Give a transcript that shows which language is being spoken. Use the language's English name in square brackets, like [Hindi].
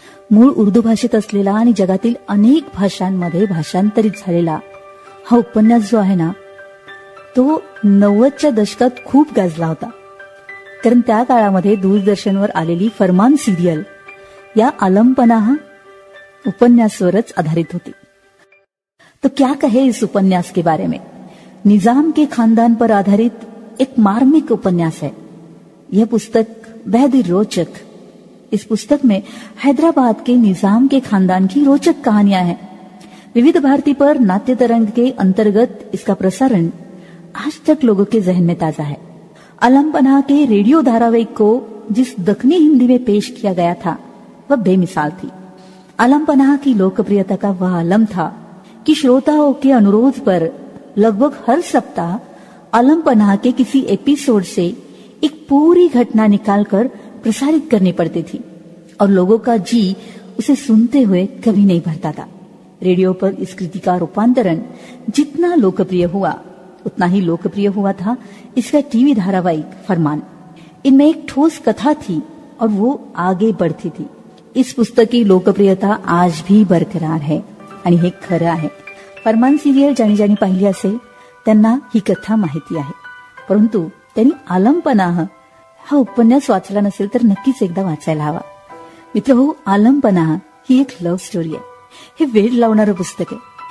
[Marathi] मूळ उर्दू भाषेत असलेला आणि जगातील अनेक भाषांमध्ये भाषांतरित झालेला हा उपन्यास जो आहे ना, तो 90च्या दशकात खूप गाजला होता। कारण त्या काळामध्ये दूरदर्शनवर आलेली फरमान सिरियल या आलम पनाह उपन्यासवरच आधारित होती। [Hindi] तो क्या कहे इस उपन्यास के बारे में। निजाम के खानदान पर आधारित एक मार्मिक उपन्यास है। यह पुस्तक बेहद ही रोचक, इस पुस्तक में हैदराबाद के निजाम के खानदान की रोचक कहानियां हैं। विविध भारती पर नाट्य तरंग के अंतर्गत इसका प्रसारण आज तक लोगों के जहन में ताजा है। आलम पनाह के रेडियो धारावाहिक को जिस दखनी हिंदी में पेश किया गया था वह बेमिसाल थी। आलम पनाह की लोकप्रियता का वह आलम था कि श्रोताओं के अनुरोध पर लगभग हर सप्ताह आलम पनाह के किसी एपिसोड से एक पूरी घटना निकालकर प्रसारित करनी पड़ती थी और लोगों का जी उसे सुनते हुए कभी नहीं भरता था। रेडियो पर इस कृति का रूपांतरण जितना लोकप्रिय हुआ, उतना ही लोकप्रिय हुआ था इसका टीवी धारावाहिक फरमान। इनमें एक ठोस कथा थी और वो आगे बढ़ती थी। इस पुस्तक की लोकप्रियता आज भी बरकरार है आणि हे खरं आहे। [Marathi] फरमान सिरियल ज्यांनी पाहिली असेल त्यांना ही कथा माहिती आहे, परंतु त्यांनी आलम पनाह हा उपन्यास वाचला नसेल तर नक्कीच एकदा वाचायला हवा। मित्र हो, आलम पनाह ही एक लव्ह स्टोरी आहे। हे वेड लावणारं पुस्तक आहे।